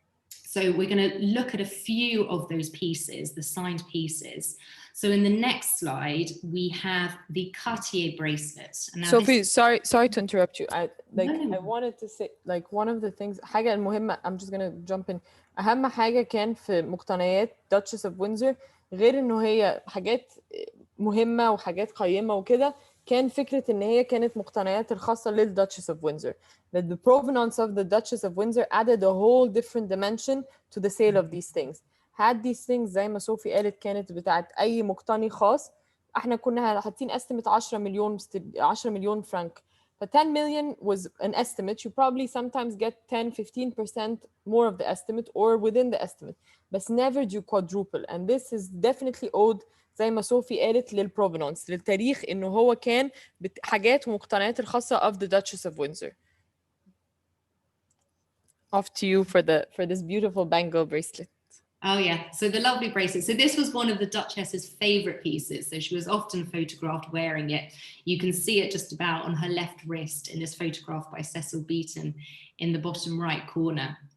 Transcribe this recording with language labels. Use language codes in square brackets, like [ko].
[en] So we're going to look at a few of those pieces, the signed pieces. So in the next slide, we have the Cartier bracelet. Sophie, sorry to interrupt you. I wanted to say, one of the things, [ar] حاجة المهمة, [en] I'm just gonna jump in. [ar] أهم حاجة كان في مقتنيات Duchess of Windsor، غير إنه هي حاجات مهمة وحاجات قيمة وكده، كان فكرة إن هي كانت مقتنيات الخاصة لل Duchess of Windsor. [en] That the provenance of the Duchess of Windsor added a whole different dimension to the sale of these things. had these things [ar] زي ما صوفي قالت كانت بتاعت أي مقتني خاص، احنا كنا حاطين estimate 10 مليون فرنك. [en] But 10 million was an estimate. You probably sometimes get 10-15% more of the estimate or within the estimate, but never do quadruple. And this is definitely owed [ar] زي ما صوفي قالت للبروفنانس، للتاريخ إنه هو كان حاجات ومقتنيات الخاصة of the Duchess of Windsor. [en] Off to you for this beautiful bangle bracelet. Oh yeah, so the lovely bracelet. So this was one of the Duchess's favorite pieces. So she was often photographed wearing it. You can see it just about on her left wrist in this photograph by Cecil Beaton in the bottom right corner.